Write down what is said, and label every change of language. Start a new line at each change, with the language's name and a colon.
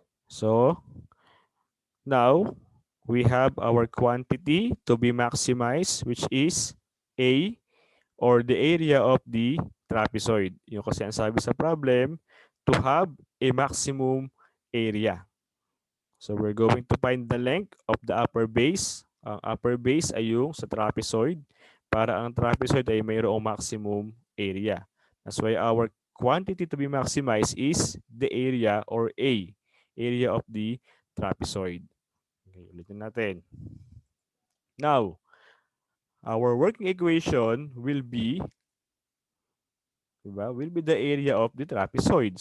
English: So, now, we have our quantity to be maximized, which is A, or the area of the trapezoid.
Filipino: Yung kasi ang sabi sa
English: problem, to have a maximum area. So we're going to find the length of the upper base.
Filipino: Ang upper base ay yung sa trapezoid para ang trapezoid ay mayroong maximum area.
English: That's why our quantity to be maximized is the area or A, area of the trapezoid. Okay,
Filipino: ulitin natin.
English: Now, our working equation will be the area of the trapezoid.